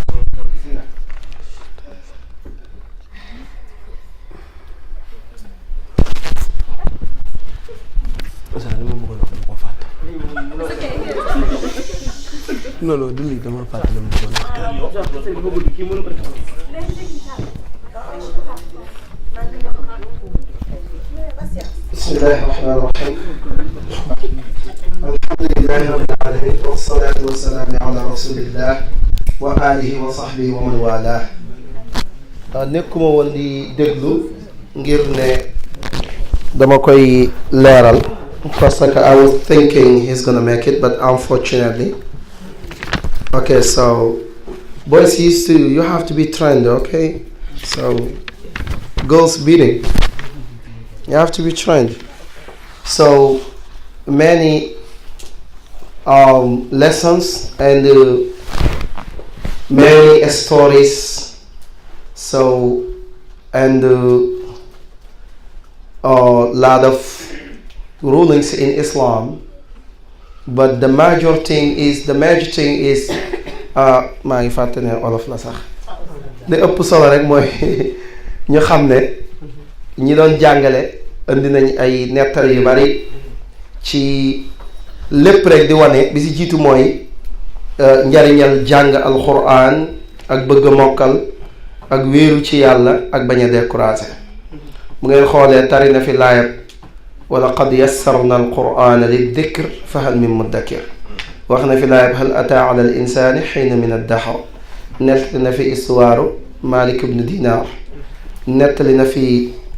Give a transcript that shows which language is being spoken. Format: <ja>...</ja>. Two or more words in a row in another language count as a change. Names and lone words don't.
<wo>non non du lii dama fàtte dama bëggoon waxtaan.</wo> <ar>بسم الله الرحمن الرحيم الحمد لله رب العالمين والصلاة والسلام على رسول الله وآله وصحبه ومن والاه</ar> <wo>nekkuma woon di déglu ngir ne dama koy leeral</wo> <fr>parce que</fr> <en>I was thinking he's gonna make it but unfortunately okay so boys you have to be trained okay so girls beating you have to be trained. So many lessons and many stories. So and a lot of rulings in Islam. But the major thing is</en> <wo>maa ngi fàtte ne olof la sax. li ëpp solo rek mooy ñu xam ne ñi doon jàngale indi nañ ay nettali yu bari ci lépp rek di wane bi ci jiitu mooy njariñal jàng alquran ak bëgg a mokkal ak wéeru ci yàlla ak bañ a découragé bu ngeen xoolee tari na fi laayab wala</wo> <ar>قد يسرنا القرآن للذكر فهل من مدكر</ar> <wo>wax na fi laayab</wo> <ar>هل أتى على الإنسان حين من الدهر</ar> <wo>nettali na fi histoire Malik ibn Dinar nettali na fi</wo>